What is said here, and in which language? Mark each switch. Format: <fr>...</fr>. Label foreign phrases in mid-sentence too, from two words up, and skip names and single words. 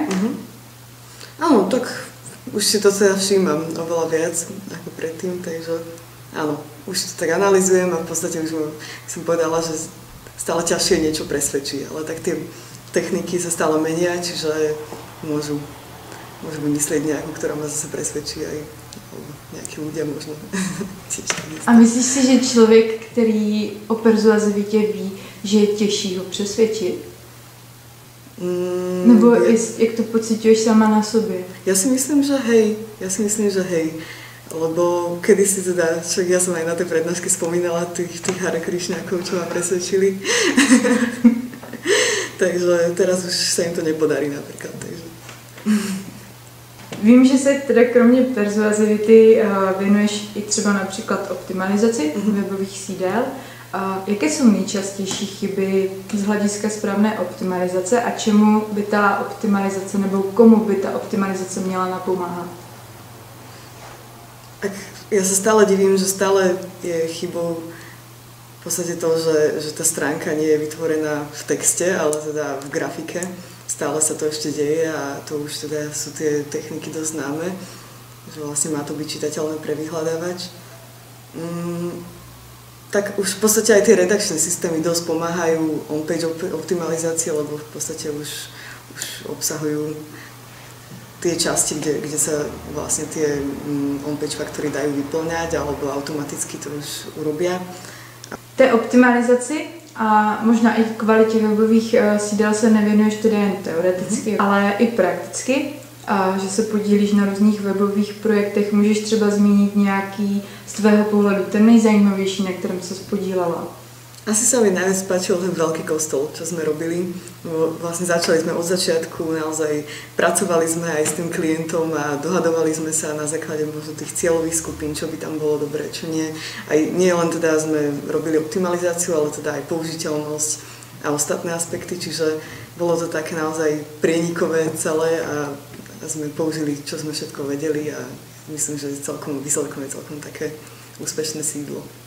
<sk>Áno, tak už si to teda všímam oveľa viac ako predtým, takže áno, už to tak analyzujem a v podstate už som povedala, že stále ťažšie niečo presvedčí, ale tak tie techniky sa stále menia, čiže môžu vymyslieť nejakú, ktorá ma zase presvedčí aj nejakí ľudia možno.</sk> <cs>A myslíš si, že člověk, který o persuazivitě ví, že je těžší ho přesvědčit? Nebo jak to pociťuješ sama na sobě?</cs> <sk>Ja si myslím, že hej. Lebo kedysi teda, však ja som aj na tej prednáške spomínala tých Hare Krišňákov, čo ma presvedčili. Takže teraz už sa im to nepodarí napríklad. Takže.</sk> <cs>Vím, že se teda kromě persuazivity věnuješ i třeba například optimalizaci webových sídel. Jaké jsou nejčastější chyby z hlediska správné optimalizace a čemu by ta optimalizace nebo komu by ta optimalizace měla napomáhat?</cs> <sk>Tak ja sa stále divím, že stále je chybou v podstate to, že tá stránka nie je vytvorená v texte, ale teda v grafike. stále sa to ešte deje a to už teda sú tie techniky dosť známe, že vlastne má to byť čitateľné pre vyhľadávač. Tak už v podstate aj tie redakčné systémy dosť pomáhajú on-page optimalizácie, lebo v podstate už obsahujú tie časti, kde sa vlastne tie on-page faktúry dajú vyplňať alebo automaticky to už urobia.</sk> <cs>Té optimalizaci a možná i kvalitě webových sídel se nevěnuješ tedy jen teoreticky, ale i prakticky. A že se podílíš na různých webových projektech, můžeš třeba zmínit nějaký z tvého pohledu ten nejzajímavější, na kterém se podílela?</cs> <sk>Asi sa mi najviac páčil ten veľký kostol, čo sme robili. Vlastne začali sme od začiatku, naozaj pracovali sme aj s tým klientom a dohadovali sme sa na základe možno tých cieľových skupín, čo by tam bolo dobré, čo nie. Aj nie len teda sme robili optimalizáciu, ale teda aj použiteľnosť a ostatné aspekty, čiže bolo to také naozaj prienikové celé a sme použili, čo sme všetko vedeli a myslím, že výsledkom je celkom také úspešné sídlo.</sk>